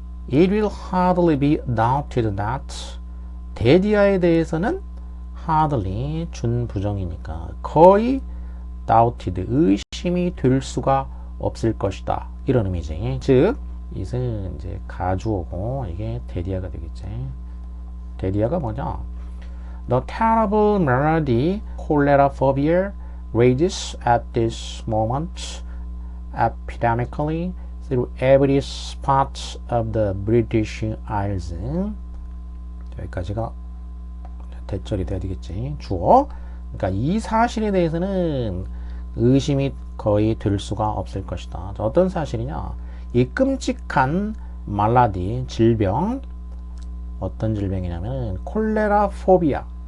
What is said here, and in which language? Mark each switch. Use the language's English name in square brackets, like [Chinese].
[English] It will hardly be doubted that [Korean] 데디아에 대해서는 hardly 준부정이니까 거의 doubted 의심이 될 수가 없을 것이다. 이런 의미지. 즉 it은 이제 가주어고 이게 데디아가 되겠지. 데디아가 뭐냐? [English] The terrible malady cholera phobia rages at this moment epidemically through every spot of the British Isles. [Korean] 여기까지가 대절이 돼야 되겠지. 주어. 그러니까 이 사실에 대해서는 의심이 거의 될 수가 없을 것이다. 어떤 사실이냐? 이 끔찍한 말라디 질병, 어떤 질병이냐면 콜레라 포비아.